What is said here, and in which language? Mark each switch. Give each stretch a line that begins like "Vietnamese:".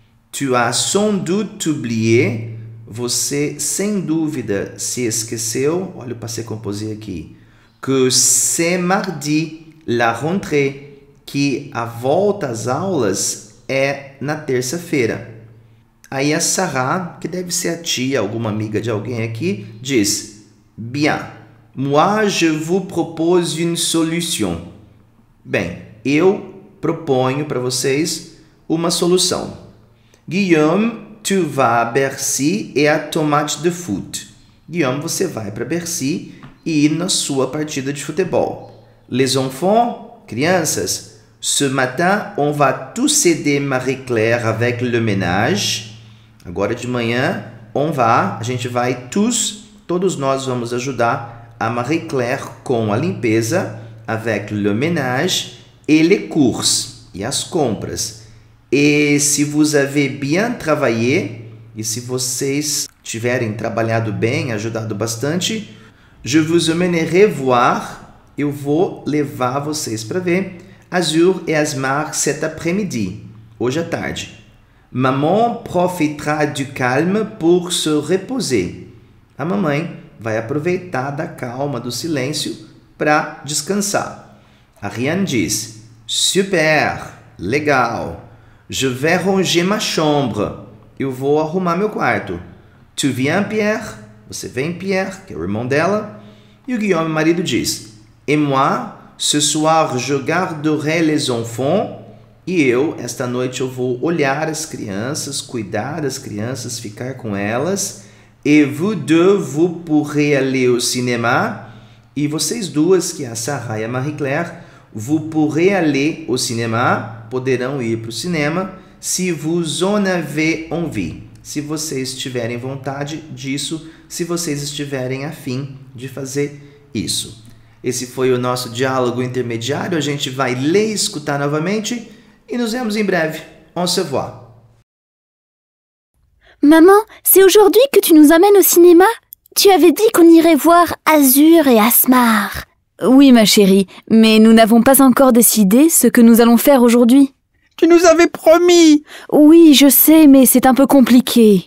French: Tu as sans doute oublié,
Portuguese: você sem dúvida se esqueceu, olha o passé composé aqui,
French: que c'est mardi, la rentrée,
Portuguese: que a volta às aulas é na terça-feira. Aí a Sarah, que deve ser a tia, alguma amiga de alguém aqui, diz:
French: Bien, moi je vous propose une solution.
Portuguese: Bem, eu proponho para vocês uma solução.
French: Guillaume, tu vas à Bercy et à ton match de foot.
Portuguese: Guillaume, você vai para Bercy e ir na sua partida de futebol.
French: Les enfants, crianças, ce matin, on va tous aider Marie-Claire avec le ménage.
Portuguese: Agora de manhã, a gente vai todos nós vamos ajudar a Marie-Claire com a limpeza,
French: avec le ménage, et les courses,
Portuguese: e as compras.
French: Et si vous avez bien travaillé,
Portuguese: e se vocês tiverem trabalhado bem, ajudado bastante,
French: je vous emmènerai voir,
Portuguese: eu vou levar vocês para ver Azur et Asmar
French: cet après-midi,
Portuguese: hoje à tarde.
French: Maman profitera du calme pour se reposer.
Portuguese: A mamãe vai aproveitar da calma, do silêncio, para descansar. Ariane diz: Super, legal.
French: Je vais ranger ma chambre.
Portuguese: Eu vou arrumar meu quarto.
French: Tu viens, Pierre?
Portuguese: Você vem, Pierre, que é o irmão dela. E o Guillaume, marido, diz:
French: Et moi, ce soir, je garderai les enfants.
Portuguese: E eu, esta noite, eu vou olhar as crianças, cuidar das crianças, ficar com elas.
French: Et vous deux, vous pourrez aller au cinéma.
Portuguese: E vocês duas, que é a Sarah e a Marie-Claire,
French: vous pourrez aller au cinéma,
Portuguese: poderão ir para o cinema,
French: si vous en avez envie.
Portuguese: Se vocês tiverem vontade disso, se vocês estiverem a fim de fazer isso. Esse foi o nosso diálogo intermediário. A gente vai ler e escutar novamente e nos vemos em breve.
French: On se voit. Maman, c'est aujourd'hui que tu nous amènes au cinéma? Tu avais dit qu'on irait voir Azur et Asmar. Oui, ma chérie, mais nous n'avons pas encore décidé ce que nous allons faire aujourd'hui. Tu nous avais promis. Oui, je sais, mais c'est un peu compliqué.